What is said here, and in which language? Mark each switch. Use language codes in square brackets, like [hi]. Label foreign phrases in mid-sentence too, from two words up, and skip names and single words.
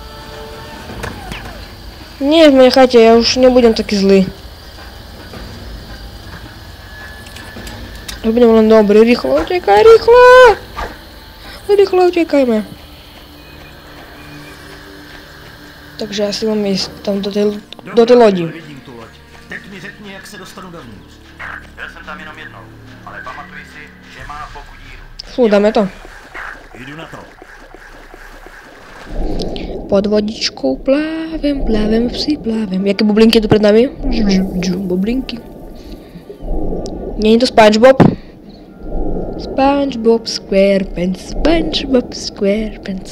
[sk] Nie, nechajte, ja už nebudem taký zlý. Ja budem len dobrý, rýchlo utekaj, rýchlo! Rýchlo utekajme. Takže asi mám ísť tam do tej lodi. [cs] Teď mi řekni, jak se dostanu dovnitř. Byl jsem tam jenom jednou, ale pamatuj si, že má boku díru. [sk] Fú, dáme to. [cs] Jdu na to. [sk] Pod vodičkou plávem, psi plávem. Jaké bublinky tu pred nami? Bublinky. Nie je to SpongeBob? SpongeBob SquarePants, SpongeBob SquarePants.